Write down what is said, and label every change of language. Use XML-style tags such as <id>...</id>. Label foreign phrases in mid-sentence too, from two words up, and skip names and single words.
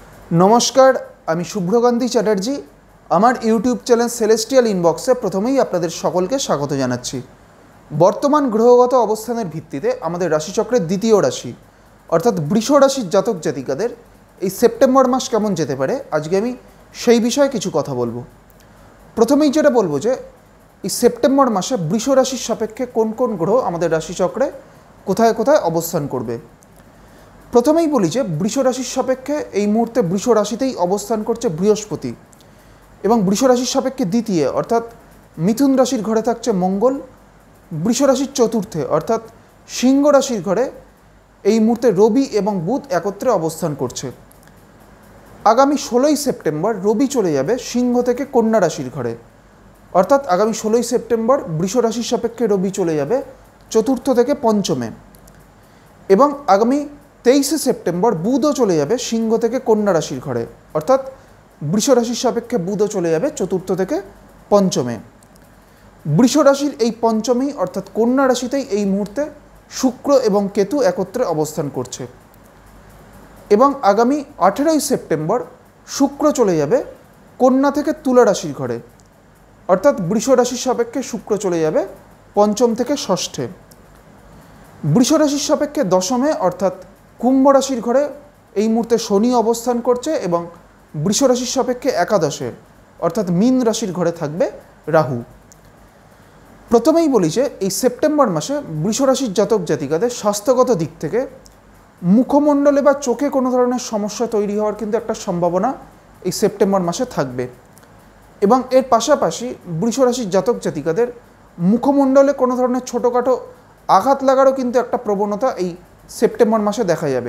<bn>নমস্কার আমি শুভ্রকান্তি চ্যাটার্জি আমার ইউটিউব চ্যানেল সেলেস্টিয়াল ইনবক্সে প্রথমেই আপনাদের সকলকে স্বাগত জানাচ্ছি। বর্তমান গ্রহগত অবস্থানের ভিত্তিতে আমাদের রাশিচক্রের দ্বিতীয় রাশি অর্থাৎ বৃষ রাশির জাতক জাতিকাদের এই সেপ্টেম্বর মাস কেমন যেতে পারে আজকে আমি সেই বিষয়ে কিছু কথা বলব। প্রথমেই যেটা বলব যে এই সেপ্টেম্বর মাসে বৃষ রাশির সাপেক্ষে কোন কোন গ্রহ আমাদের রাশিচক্রে কোথায় কোথায় অবস্থান করবে। প্রথমেই বলি যে বৃষ রাশির সাপেক্ষে এই মুহূর্তে वृष রাশিতেই অবস্থান করছে বৃহস্পতি এবং वृष রাশির সাপেক্ষে দ্বিতীয় অর্থাৎ মিথুন রাশির ঘরে থাকছে মঙ্গল, বৃষ রাশির চতুর্থে অর্থাৎ সিংহ রাশির ঘরে এই মুহূর্তে রবি এবং বুধ একত্রে অবস্থান করছে। আগামী 16ই সেপ্টেম্বর রবি চলে যাবে সিংহ থেকে কন্যা রাশির ঘরে অর্থাৎ আগামী 16ই সেপ্টেম্বর বৃষ রাশির সাপেক্ষে রবি চলে যাবে চতুর্থ থেকে পঞ্চমে এবং আগামী 23 সেপ্টেম্বর বুধ চলে যাবে সিংহ থেকে কন্যা রাশির ঘরে অর্থাৎ বৃষ রাশির সাপেক্ষে বুধ চলে যাবে চতুর্থ থেকে পঞ্চমে। বৃষ রাশির এই পঞ্চমেই অর্থাৎ কন্যা রাশিতেই এই মুহূর্তে শুক্র এবং কেতু একত্রে অবস্থান করছে এবং আগামী 18 সেপ্টেম্বর শুক্র চলে যাবে কন্যা থেকে তুলা রাশির ঘরে অর্থাৎ বৃষ রাশির সাপেক্ষে শুক্র চলে যাবে পঞ্চম থেকে ষষ্ঠে। বৃষ রাশির সাপেক্ষে দশমে অর্থাৎ কুম্ভ রাশির ঘরে এই মুহূর্তে শনি অবস্থান করছে এবং বৃষ রাশির সাপেক্ষে একাদশে অর্থাৎ মীন রাশির ঘরে থাকবে রাহু। প্রথমেই বলি যে এই সেপ্টেম্বর মাসে বৃষ রাশির জাতক জাতিকাদের স্বাস্থ্যগত দিক থেকে মুখমণ্ডলে বা চোখে কোনো ধরনের সমস্যা তৈরি হওয়ার কিন্তু একটা সম্ভাবনা এই সেপ্টেম্বর মাসে থাকবে এবং এর পাশাপাশি বৃষ রাশির জাতক জাতিকাদের মুখমণ্ডলে কোনো ধরনের ছোটোখাটো আঘাত লাগারও কিন্তু একটা প্রবণতা এই সেপ্টেম্বর মাসে দেখা যাবে।</bn>